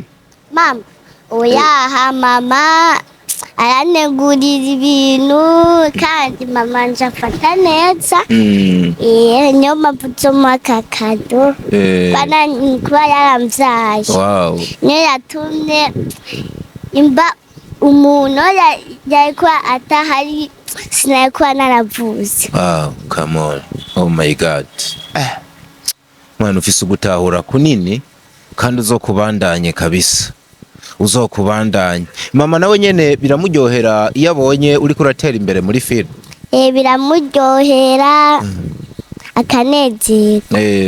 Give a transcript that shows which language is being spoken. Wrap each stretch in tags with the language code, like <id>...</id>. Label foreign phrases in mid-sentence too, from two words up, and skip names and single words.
<rn>Mama oya mama aranegurira ibintu kandi mama nje afata neza. Niyo mpamvu nzomuha akakado kuba yaramvyaye. Niyo yatumye imba umuntu yarikuba atahari sinarikuba naravuze.</rn> <en>Come on. Oh my God.</en> <rn>Mwana ufise ugutahura kunini kandi uzokubandanye kabisa. Uzokubandanye. Mama nawe nyene biramuryohera iyo abonye uriko uratera imbere muri film? Biramuryohera akanezerwa.</rn>